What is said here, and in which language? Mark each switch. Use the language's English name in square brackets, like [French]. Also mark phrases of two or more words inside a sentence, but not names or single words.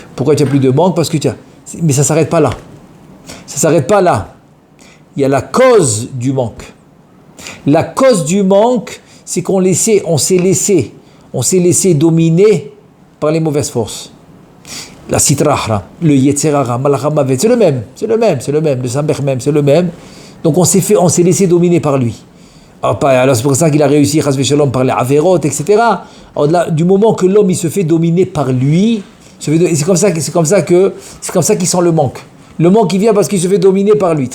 [French] Pourquoi tu n'as plus de manque? Parce que mais ça ne s'arrête pas là. Il y a la cause du manque. La cause du manque, c'est qu'on s'est laissé dominer par les mauvaises forces. [Hebrew] La סטרא אחרא, le יצר הרע, מלאך מות, [French] c'est le même, le samber même, c'est le même. Donc on s'est laissé dominer par lui. Alors c'est pour ça qu'il a réussi, [Hebrew] חס ושלום, [French] par les averot, etc. Alors du moment que l'homme il se fait dominer par lui, c'est comme ça qu'il sent le manque. Le manque il vient parce qu'il se fait dominer par lui.